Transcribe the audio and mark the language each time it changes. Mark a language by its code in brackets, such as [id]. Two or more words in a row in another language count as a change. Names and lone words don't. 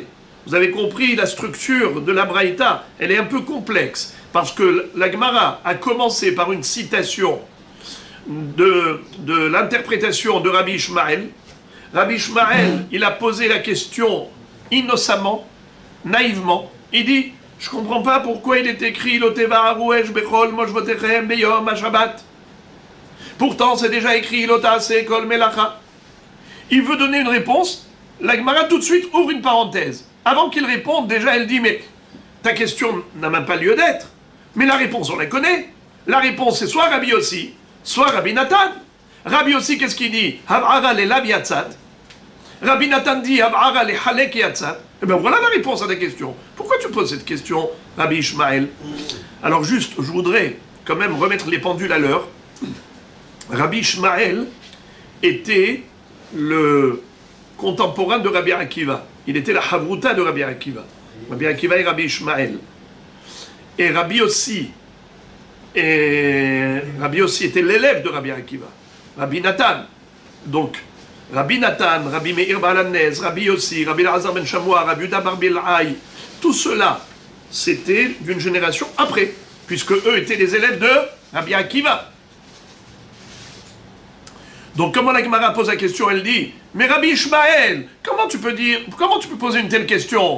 [fr] Vous avez compris la structure de la Braïta, elle est un peu complexe, parce que la Gemara a commencé par une citation de l'interprétation de Rabbi Ishmael. Rabbi Ishmael, il a posé la question innocemment, naïvement. Il dit, je ne comprends pas pourquoi il est écrit [he] לא תבערו אש בכל משבתיכם ביום השבת. [fr] Pourtant, c'est déjà écrit [he] לא תעשה כל מלאכה. [fr] Il veut donner une réponse, la Gemara tout de suite ouvre une parenthèse. Avant qu'il réponde, déjà elle dit, mais ta question n'a même pas lieu d'être. Mais la réponse, on la connaît. La réponse, c'est soit Rabbi Yossi, soit Rabbi Nathan. Rabbi Yossi, qu'est-ce qu'il dit? [he] הבערה ללאו יצאת. Rabbi Nathan dit, הבערה לחלק יצאת. [fr] Eh bien voilà la réponse à ta question. Pourquoi tu poses cette question, Rabbi Ishmael? Alors juste, je voudrais quand même remettre les pendules à l'heure. Rabbi Ishmael était le contemporain de Rabbi Akiva. Il était la Havruta de Rabbi Akiva. Rabbi Akiva et Rabbi Ishmael. Et Rabbi Yossi était l'élève de Rabbi Akiva. Rabbi Nathan. Donc, Rabbi Nathan, Rabbi Meir Balanez, Rabbi Yossi, Rabbi Elazar ben Shamoua, Rabbi Yuda bar Bilhaï, tout cela, c'était d'une génération après, puisque eux étaient les élèves de Rabbi Akiva. Donc comment la Gemara pose la question? Elle dit, mais Rabbi Ishmael, comment tu peux poser une telle question?